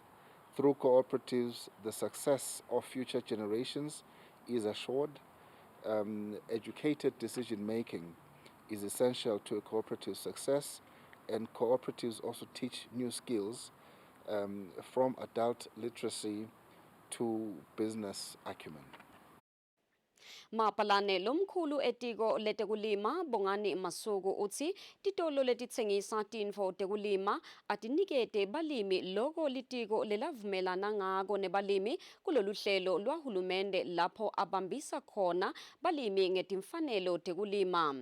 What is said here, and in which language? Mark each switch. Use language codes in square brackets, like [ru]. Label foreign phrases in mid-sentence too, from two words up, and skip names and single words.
[en] Through cooperatives, the success of future generations is assured. Educated decision-making is essential to a cooperative success, and cooperatives also teach new skills from adult literacy to business acumen. [ss] Mapalane lomkhulu etiko letekulima Bongani Masuku uthi titolo letitsengisa tinfo tekulima atinikete balimi loko litiko lelavumelana ngako nebalimi kulolu hlelo lwahulumende lapho abambisa khona balimi ngetimfanelo tekulima.